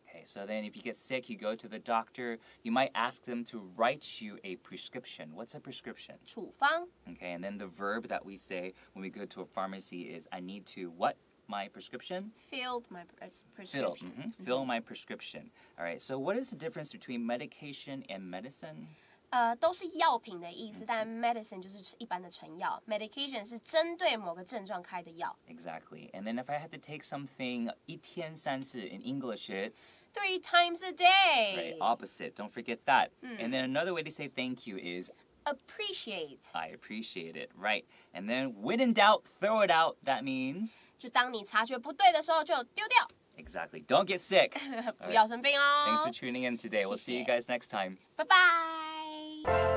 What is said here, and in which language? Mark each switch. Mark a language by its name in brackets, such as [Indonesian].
[English] Okay, so then if you get sick, you go to the doctor, you might ask them to write you a prescription. What's a prescription? [Chinese] 处方。 [English] Okay, and then the verb that we say when we go to a pharmacy is I need to what? My prescription? Filled my prescription. Fill my prescription. All right, so what is the difference between medication and medicine? [Chinese] 都是药品的意思，但 medicine 就是一般的成药 ，medication 是针对某个症状开的药。 [English] Exactly. And then if I had to take something [Chinese] 一天三次 [English] in English, it's 3 times a day. right, opposite. Don't forget that. And then another way to say thank you is Appreciate. I appreciate it. Right. And then when in doubt, throw it out. That means [Chinese] 就当你察觉不对的时候，就丢掉， [English] exactly. Don't get sick. [Chinese] 不要生病哦。 [English] Thanks for tuning in today. We'll see you guys next time. [Chinese] 拜拜。